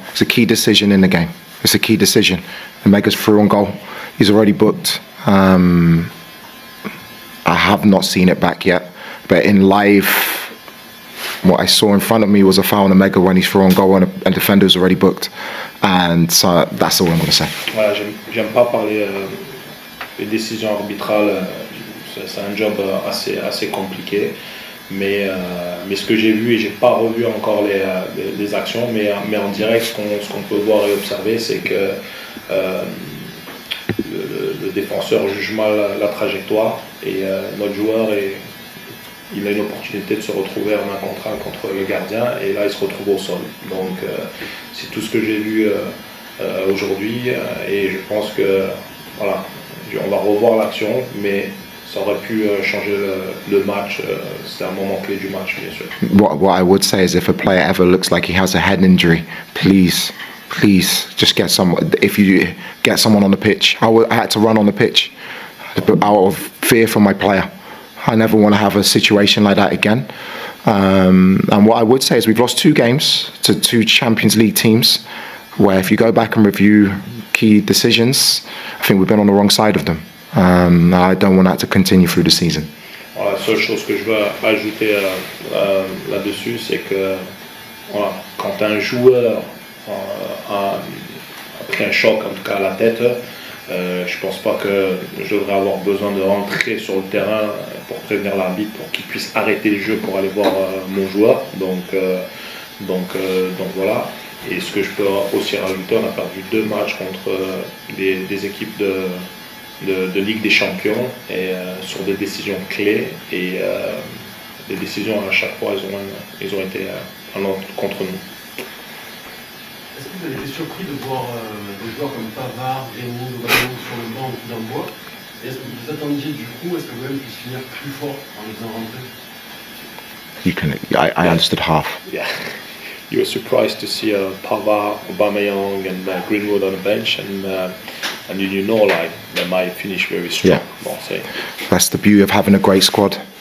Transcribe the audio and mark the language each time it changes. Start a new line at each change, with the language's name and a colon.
English: It's a key decision in the game. It's a key decision. Omega's through on goal. He's already booked. I have not seen it back yet, but in live, what I saw in front of me was a foul on Omega when he's through on goal and a defender's already booked. And so that's all I'm going to say.
French: Voilà, j'aime pas parler des décisions arbitrales. C'est un job assez compliqué. Mais ce que j'ai vu, et j'ai pas revu encore les actions, mais en direct, ce qu'on peut voir et observer, c'est que le défenseur juge mal la trajectoire et notre joueur il a une opportunité de se retrouver en un contre un contre le gardien et là il se retrouve au sol. Donc c'est tout ce que j'ai vu aujourd'hui et je pense que voilà, on va revoir l'action, mais ça aurait pu changer le match. C'était un moment clé du match, bien sûr.
English: What I would say is if a player ever looks like he has a head injury, please just get someone. If you get someone on the pitch, I had to run on the pitch out of fear for my player. I never want to have a situation like that again. And what I would say is we've lost 2 games to 2 Champions League teams where if you go back and review key decisions, I think we've been on the wrong side of them. I don't want that to continue through the season.
French: Alors, la seule chose que je veux ajouter là-dessus, c'est que voilà, quand un joueur a pris un choc, en tout cas à la tête, je pense pas que je devrais avoir besoin de rentrer sur le terrain pour prévenir l'arbitre pour qu'il puisse arrêter le jeu pour aller voir mon joueur. Donc voilà. Et ce que je peux aussi rajouter, on a perdu 2 matchs contre des équipes de Ligue des Champions et sur des décisions clés et les décisions à chaque fois ils ont été contre nous. Est-ce que vous avez été surpris de voir des joueurs comme Pavard, Greenwood, Wallo sur le banc au coup d'un bois? Et est-ce que vous attendiez du coup, est-ce que vous-même puissiez finir plus fort en les faisant rentrer?
English: I understood half. Yeah. You were surprised to see Pavard, Aubameyang and Greenwood on the bench and you know like they might finish very strong. Yeah.
French: Bon,
English: That's the beauty of having a great squad.